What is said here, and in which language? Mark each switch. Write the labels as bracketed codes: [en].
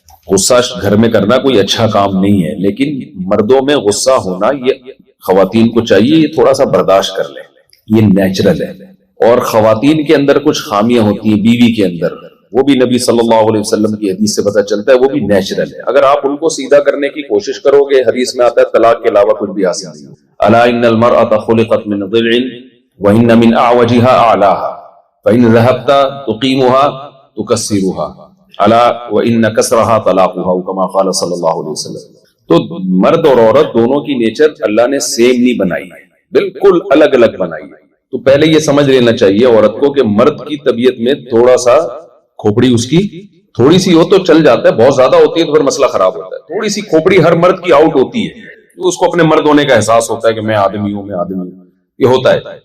[ur] غصہ گھر میں کرنا کوئی اچھا کام نہیں ہے, لیکن مردوں میں غصہ ہونا یہ خواتین کو چاہیے یہ تھوڑا سا برداشت کر لیں, یہ نیچرل ہے. اور خواتین کے اندر کچھ خامیاں ہوتی ہیں بیوی کے اندر, وہ بھی نبی صلی اللہ علیہ وسلم کی حدیث سے پتہ چلتا ہے, وہ بھی نیچرل ہے. اگر آپ ان کو سیدھا کرنے کی کوشش کرو گے, حدیث میں آتا ہے طلاق کے علاوہ کچھ بھی حاصل نہیں. [ar] الا ان المرأة خلقت من ضلع وان من اعوجها اعلاها فان ذهبت تقيمها تكسرها الا وان كسرها طلاقها كما قال صلی اللہ علیہ وسلم. [ur] تو مرد اور عورت دونوں کی نیچر اللہ نے سیم نہیں بنائی ہے, بالکل الگ الگ بنائی ہے. تو پہلے یہ سمجھ لینا چاہیے عورت کو کہ مرد کی طبیعت میں تھوڑا سا کھوپڑی اس کی تھوڑی سی ہو تو چل جاتا ہے, بہت زیادہ ہوتی ہے تو پھر مسئلہ خراب ہوتا ہے. تھوڑی سی کھوپڑی ہر مرد کی آؤٹ ہوتی ہے, اس کو اپنے مرد ہونے کا احساس ہوتا ہے کہ میں آدمی ہوں, یہ ہوتا ہے.